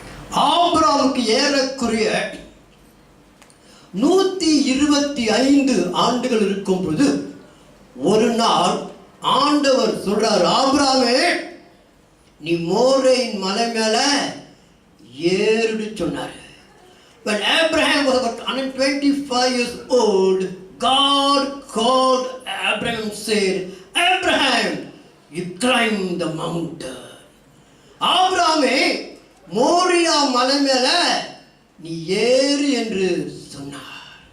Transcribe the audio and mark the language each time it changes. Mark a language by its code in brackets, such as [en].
[ta] ஆபிரகாமுக்கு ஏறக்குறைய 125 ஆண்டுகள் இருக்கும் பொழுது ஒரு நாள் ஆண்டவர் சொல்றார், ஆபிரகாமே நீ மோரேயின் மலை மேல ஏறுன்னு சொன்னார். [en] When Abraham was about 125 years old, God called Abraham and said, Abraham, you climb the mountain. [ta] ஆபிரகாமே Moriah மலை மேல நீ ஏறு என்று சொன்னார்.